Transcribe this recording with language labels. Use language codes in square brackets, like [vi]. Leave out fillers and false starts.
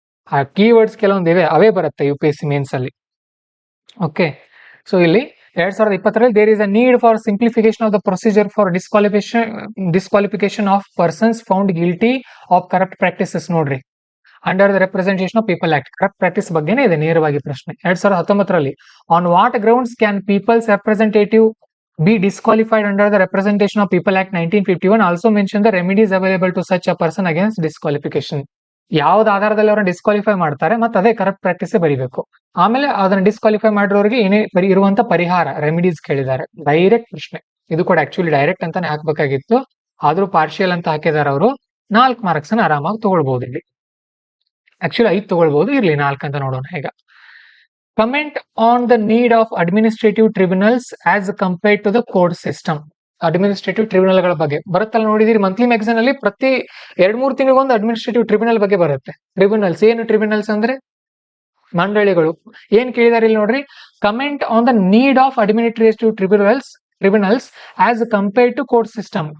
[kn] ಆ ಕೀವರ್ಡ್ಸ್ ಕೆಲವೊಂದಿವೆ, ಅವೇ ಬರುತ್ತೆ UPSC mains ಅಲ್ಲಿ. [en] Okay, so ಇಲ್ಲಿ 2020 there is a need for simplification of the procedure for disqualification of persons found guilty of corrupt practices. [kn] ನೋಡ್ರಿ, under the representation of people act. Corrupt practice ಬಗ್ಗೆನೇ ಇದೆ ನೇರವಾಗಿ ಪ್ರಶ್ನೆ. [en] 2019 on what grounds can peoples representative be disqualified under the Representation of People Act 1951? Also mention the remedies available to such a person against disqualification. [kn] ಯಾವ್ದು ಆಧಾರದಲ್ಲಿ ಅವ್ರನ್ನ disqualify ಮಾಡ್ತಾರೆ, ಮತ್ತೆ ಅದೇ ಕರಪ್ಟ್ ಪ್ರಾಕ್ಟೀಸ್ ಬರೀಬೇಕು. ಆಮೇಲೆ ಅದನ್ನ ಡಿಸ್ಕ್ವಾಲಿಫೈ ಮಾಡಿರೋರಿಗೆ ಏನೇ ಇರುವಂತ ಪರಿಹಾರ, ರೆಮಿಡೀಸ್ ಕೇಳಿದ್ದಾರೆ. ಡೈರೆಕ್ಟ್ ಪ್ರಶ್ನೆ ಇದು ಕೂಡ. ಆಕ್ಚುಲಿ ಡೈರೆಕ್ಟ್ ಅಂತಾನೆ ಹಾಕ್ಬೇಕಾಗಿತ್ತು, ಆದ್ರೂ ಪಾರ್ಷಿಯಲ್ ಅಂತ ಹಾಕಿದಾರೆ ಅವರು. 4 ಮಾರ್ಕ್ಸ್ ಅನ್ನ ಆರಾಮಾಗಿ ತಗೊಳ್ಬಹುದು ಇಲ್ಲಿ. ಆಕ್ಚುಲಿ 5 ತಗೊಳ್ಬಹುದು, ಇರ್ಲಿ 4 ಅಂತ ನೋಡೋಣ ಈಗ. [en] Comment on the need of administrative tribunals as compared to the court system. [kn] Administrative ಟ್ರಿಬ್ಯುನಲ್ಗಳ ಬಗ್ಗೆ ಬರುತ್ತಲ್ಲ, ನೋಡಿದಿರಿ ಮಂತ್ಲಿ ಮ್ಯಾಗಝಿನ್ ಅಲ್ಲಿ ಪ್ರತಿ 2-3 ತಿಂಗಳಿಗೊಂದು ಅಡ್ಮಿನಿಸ್ಟ್ರೇಟಿವ್ ಟ್ರಿಬ್ಯುನಲ್ ಬಗ್ಗೆ ಬರುತ್ತೆ. ಟ್ರಿಬ್ಯುನಲ್ಸ್ ಏನು? ಟ್ರಿಬ್ಯುನಲ್ಸ್ ಅಂದ್ರೆ ಮಂಡಳಿಗಳು. ಏನ್ ಕೇಳಿದಾರೆ ಇಲ್ಲಿ ನೋಡ್ರಿ. [en] Comment on the need of administrative tribunals as compared to court system.